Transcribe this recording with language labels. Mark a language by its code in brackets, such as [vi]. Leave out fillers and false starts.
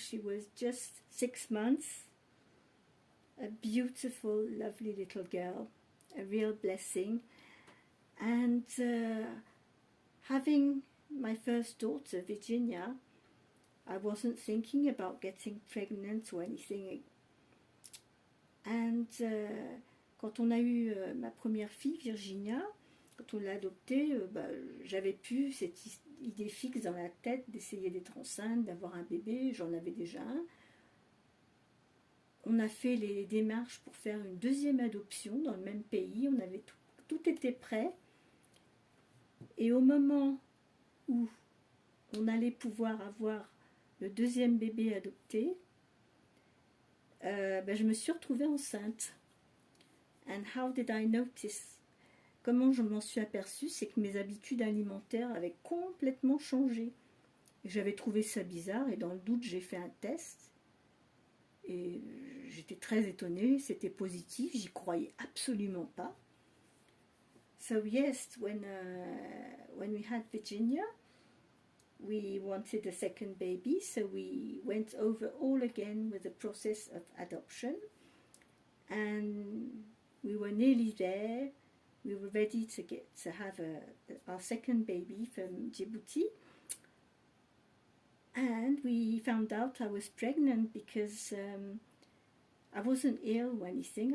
[en] She was just 6 months. A beautiful, lovely little girl, a real blessing. And having my first daughter, Virginia, I wasn't thinking about getting pregnant or anything. [fr] And quand on a eu ma première fille, Virginia, quand on l'a adoptée, j'avais plus cette idée fixe dans la tête d'essayer d'être enceinte, d'avoir un bébé. J'en avais déjà un. On a fait les démarches pour faire une deuxième adoption dans le même pays. On avait tout était prêt. Et au moment où on allait pouvoir avoir le deuxième bébé adopté, je me suis retrouvée enceinte. And how did I notice? Comment je m'en suis aperçue? C'est que mes habitudes alimentaires avaient complètement changé. J'avais trouvé ça bizarre et dans le doute, j'ai fait un test. Et j'étais très étonnée, c'était positif, j'y croyais absolument pas. [en] So yes, when we had Virginia, we wanted a second baby, so we went over all again with the process of adoption, and we were nearly there. We were ready to have our second baby from Djibouti, and we found out I was pregnant because I wasn't ill or anything.